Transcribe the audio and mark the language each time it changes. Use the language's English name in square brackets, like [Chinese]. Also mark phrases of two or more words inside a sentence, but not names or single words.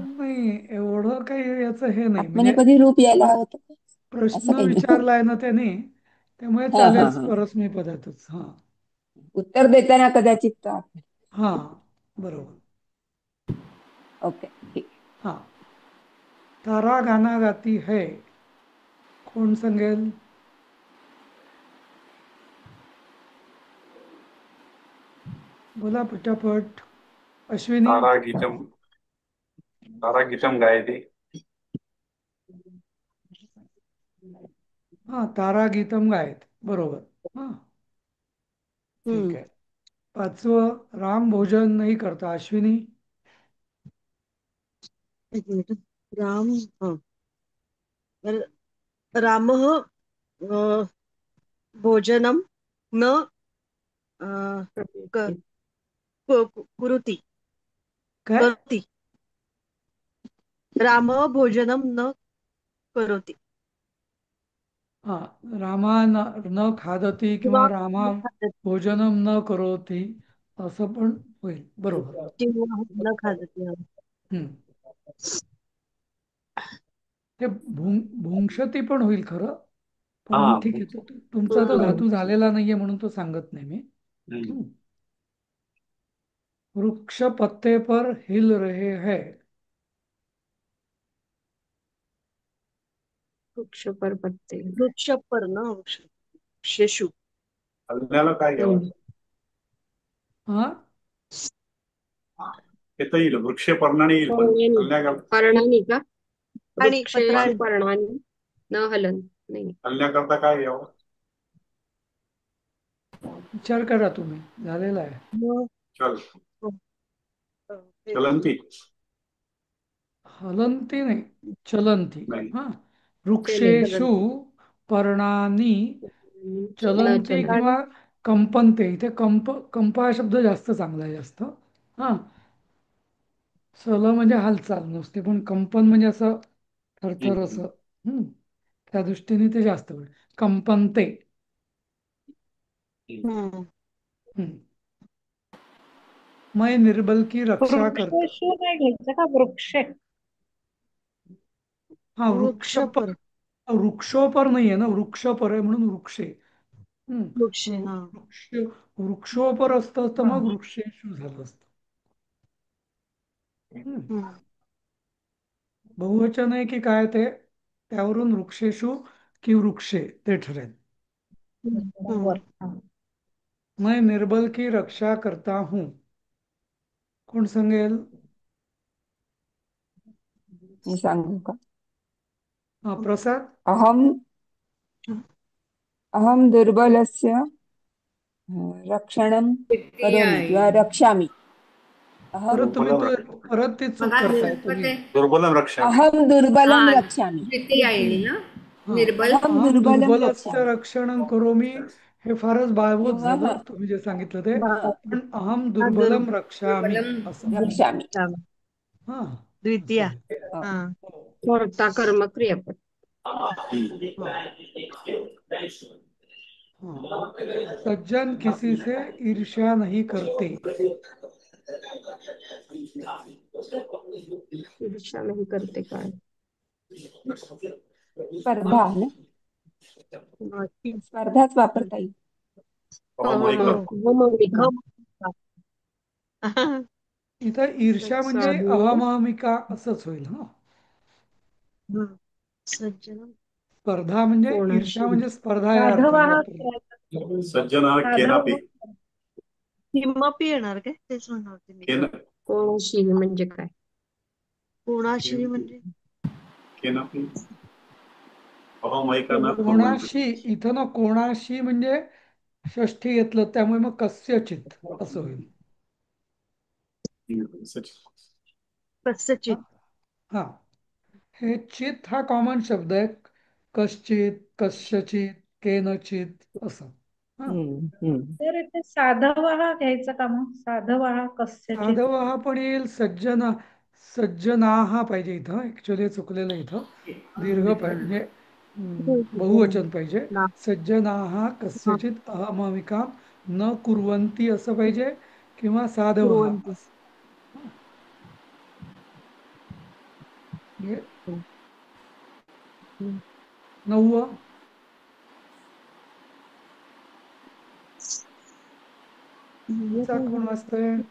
[Marathi] नाही, एवढं काही याचं हे नाही म्हणजे आत्मनेपदी रूप यायला प्र- हवं होतं का? असं प्रश्न काही नाही. विचारलाय ना त्याने, त्यामुळे हा हा चालेल हा. परस्मै पदातच. हा. उत्तर देताना कदाचित हा, बरोबर. ओके ठीक. हा, [Hindi] तारा गाना गाती है. [Marathi] कोण सांगेल? बोला पटापट. अश्विनी. [Sanskrit] तारागीतम तारागीतम गायते. [Marathi] हा, [Sanskrit] तारा गीतम गायत. [Marathi] बरोबर. हा, ठीक हम्म. आहे. पाचवं, [Hindi] राम भोजन नाही करता. [Marathi] अश्विनी. एक मिनिट. राम हा [Sanskrit] रामः भोजनं न अ, क- कुरुति [Marathi] काय. [Sanskrit] करोति. रामः भोजनं न करोति हा, रामा न खादती [Marathi] किंवा किंवा रामा [Sanskrit] न खादति भोजनम न करोती [Marathi] असं पण होईल. बरोबर. किंवा [Sanskrit] न खादति. [Marathi] हम्म. ते भुंक्षती पण होईल खरं, हा. पण ठीक आहे. तुमचा तो हम्म. धातू झालेला नाहीये म्हणून तो सांगत नाही मी. हम्म. हम्म. [Hindi] वृक्ष पत्ते पर हिल रहे है. वृक्ष पर पत्ते. वृक्ष पर [Marathi] न वृक्षेषु. हलण्याला काय घ्यावं? हा, येतं येईल, वृक्ष पर्णाने येईल, पण पर्णानी. हलण्याकरता पर्णानी का? आणि वृक्षेषु पत्रांनी. [Sanskrit] पर्णानी न हलन. [Marathi] नाही. हलण्याकरता काय घ्यावं? विचार करा तुम्ही, झालेला आहे. न- चल हे चलंती हलंती नाही, चलंती. नाही. हा, चले. [Sanskrit] वृक्षेषु पर्णानी [Marathi] न चलंती चलन. किंवा कंपनते. इथे कंप हा शब्द जास्त चांगला आहे. जास्त. हा, सल म्हणजे हालचाल नुसते, पण कंपन म्हणजे असं थरथर हम्म. असं. त्या दृष्टीने ते जास्त वेळ. कंपनते. हम्म. हम्म. [Hindi] मैं निर्बल की रक्षा करता. [Marathi] वृक्षेषु नाही घ्यायचं का, वृक्षे. हा, वृक्ष पर वृक्षोपर नाहीये ना, वृक्षपर आहे म्हणून वृक्षे. वृक्षे. हा. वृक्ष वृक्षोपर असतं तर हा. मग वृक्षेषु झालं असतं. हम्म. हम्म. बहुवचन आहे की काय ते त्यावरून वृक्षेषु की वृक्षे ते ठरेल. बरोबर. हा. [Hindi] मैं निर्बल की रक्षा करता हूं. [Marathi] कोण सांगेल? मी सांगू का? हा, प्रसाद. [Sanskrit] अहम अहम दुर्बलस्य रक्षणं [Marathi] द्वितीय करोमि आहे. किंवा [Sanskrit] रक्षामि. अहम [Marathi] परत तुम्ही दुर्बलम परत ती चूक बघा करताय नेमकं तुम्ही. ते. [Sanskrit] दुर्बलम रक्षा. [Marathi] अहम हा, [Sanskrit] दुर्बलम रक्षामि. [Marathi] द्वितीय येईल ना. हा, निर्बल. अहम अहम दुर्बलम दुर्बलस्य रक्षामि [Sanskrit] रक्षणं करोमि [Marathi] हे फारच बाळबोध किंवा झालं तुम्ही जे सांगितलं ते. हा, पण अहम दुर्- [Sanskrit] दुर्बलम रक्षामि [Marathi] दुर्बलम. असं. रक्षामि. हा, द्वितीया. असं होईल. हो. हा. हो. कर्ता कर्म क्रियापद. हा, हा. [Hindi] सज्जन किसी से ईर्ष्या नहीं करते. [Marathi] ईर्ष्या नाही करते काय? स्पर्धा ना, कोणाची स्पर्धाच वापरता येईल. अहमैका. अहममिका. इथं ईर्ष्या म्हणजे साधू अहमहमिका असंच होईल हा. सज्जन स्पर्धा म्हणजे ईर्ष्या कोणाशी म्हणजे स्पर्धा या अर्थाने साधवाहक वापरली. करायचं. [Sanskrit] सज्जना केनापि. [Marathi] साधवाहक किमपी येणार काय तेच म्हणणार होते मी. केन कोणाशी म्हणजे काय? कोणाशी म्हणजे [Sanskrit] केनापि. अहमैका न कुर्वन्ति. [Marathi] कोणाशी इथं ना कोणाशी म्हणजे षष्ठी घेतलं त्यामुळे मग कस्यचित असं होईल. कस्यचित. हा हे चित हा कॉमन शब्द आहे. [Sanskrit] कश्चित, कस्यचित, केनचित [Marathi] असं. हा तर इथे साधवाहा घ्यायचं का मग? [Sanskrit] साधवाहा कस्यचित. [Marathi] साधव हा पण येईल. सज्जनाहा पाहिजे इथं. ऍक्च्युली चुकलेलं इथं. दीर्घ पाहिजे म्हणजे बहुवचन पाहिजे. [Sanskrit] सज्जनाहा कस्यचित अहममिका न कुर्वन्ति [Marathi] असं पाहिजे किंवा साधवहा कुर्वन्ति. असं. म्हणजे 9. चा कोण वाचतंय?